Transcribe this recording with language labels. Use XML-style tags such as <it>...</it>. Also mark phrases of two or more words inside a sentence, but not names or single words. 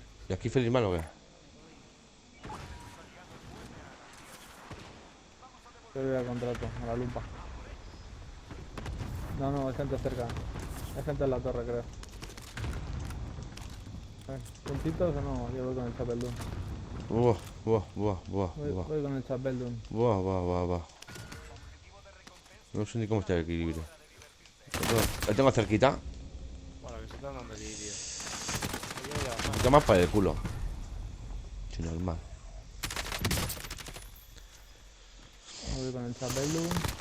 <es>¿Y aquí Félix Malo o qué? Yo voy al contrato, a la lupa. No, hay gente cerca. Hay gente en la torre, creo. ¿Puntitos o no? Yo voy con el Chapeldún. Buah, buah, buah, buah, buah. Voy con el Chapeldún. Buah, buah, buah, buah. No sé ni cómo está el equilibrio. Lo tengo cerquita. Bueno, que se están dando allí, tío. Un poquito más para el culo. Si normal. Voy con el Chapeldún.</es>